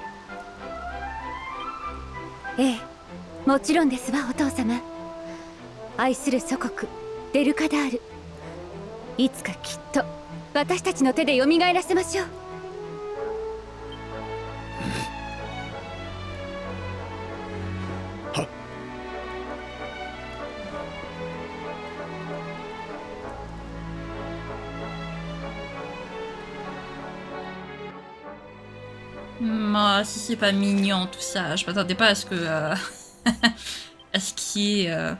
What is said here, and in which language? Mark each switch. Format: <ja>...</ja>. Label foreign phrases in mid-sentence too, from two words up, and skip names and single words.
<ja>ええ、もちろんですわ、お父様。愛する祖国デルカダール、いつかきっと私たちの手で蘇らせましょう。はっ。</ja> <fr>Moi, si c'est pas mignon tout ça, je m'attendais pas à ce que... à ce qui est...</fr>